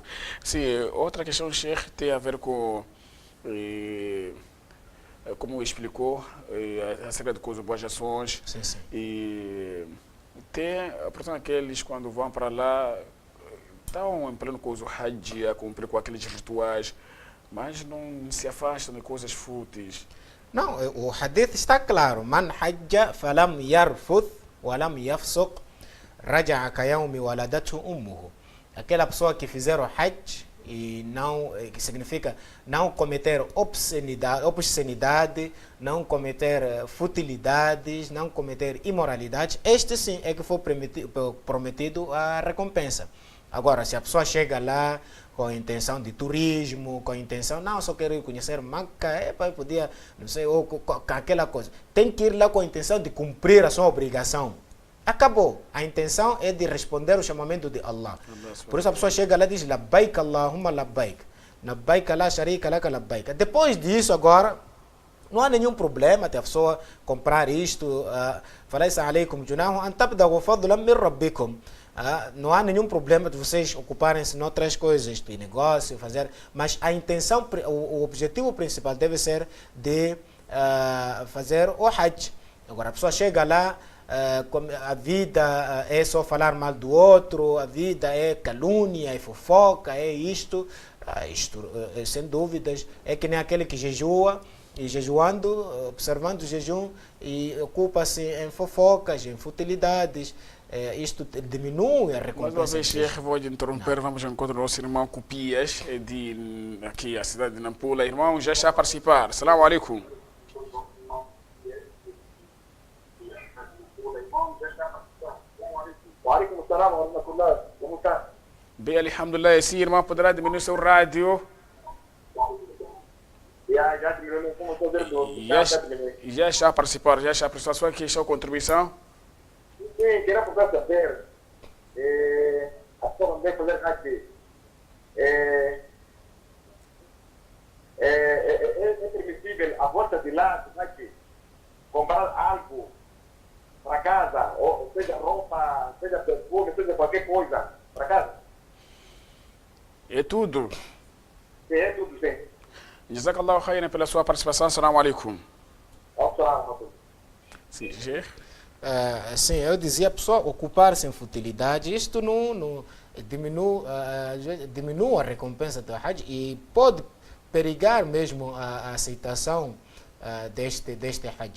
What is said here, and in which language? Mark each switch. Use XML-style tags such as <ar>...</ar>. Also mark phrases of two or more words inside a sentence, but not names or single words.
<pt>Sim, outra questão, Sheikh, tem a ver com, como explicou, acerca de coisas, boas ações. Sim, sim. E tem, portanto, aqueles quando vão para lá, estão em pleno coisa, Hajj, a cumprir com aqueles rituais, mas não se afastam de coisas fúteis. Não, o hadith está claro.</pt> <ar>من حج فلم يرفث ولم يفسق رجع كيوم ولدته أمه.</ar> <pt>Aquela pessoa que fizer o hajj e não, que significa não cometer obscenidade, não cometer futilidades, não cometer imoralidades, este sim é que foi prometido a recompensa. Agora, se a pessoa chega lá com a intenção de turismo, com a intenção, não, só quero ir conhecer Meca, podia, não sei, ou com aquela coisa. Tem que ir lá com a intenção de cumprir a sua obrigação. Acabou. A intenção é de responder o chamamento de Allah. Por isso a pessoa chega lá e diz,</pt> <ar>لبيك اللهم لبيك. لبيك لا شريك لك لبيك.</ar> <pt>Depois disso agora, não há nenhum problema de a pessoa comprar isto.</pt> <ar>فليس عليكم جناح أن تبتغوا فضلا من ربكم.</ar> <pt>Não há nenhum problema de vocês ocuparem-se em outras coisas, de negócio, fazer. Mas a intenção, o objetivo principal deve ser de fazer o hajj. Agora a pessoa chega lá, a vida é só falar mal do outro, a vida é calúnia, é fofoca, é isto, sem dúvidas, é que nem aquele que jejua, e jejuando, observando o jejum, e ocupa-se em fofocas, em futilidades, isto diminui a recompensa. Mais uma vez, Sheikh, vou interromper, vamos ao encontro do nosso irmão Cupias, de aqui, a cidade de Nampula. Irmão, já está a participar.</pt> <ar>السلام عليكم. وعليكم السلام ورحمة الله.</ar> <pt>Como está? Bem, alhamdulillah. Sim, irmão, poderá diminuir seu rádio? Já diminuiu, como estou vendo. Já está a participar, já está a prestar sua questão, contribuição? Sim, queria poder saber, a pessoa não deve fazer aqui. É permissível a volta de lá, aqui, comprar algo para casa, ou seja roupa, seja perfume, seja qualquer coisa para casa? É tudo. Sim, é tudo, sim.</pt> <ar>جزاك الله خيرا</ar> <pt>pela sua participação.</pt> <ar>السلام عليكم.</ar> <pt>Sim, Sheikh. Sim, eu dizia, a pessoa ocupar-se em futilidade, isto não diminui a recompensa do Hajj e pode perigar mesmo a aceitação deste Hajj.</pt>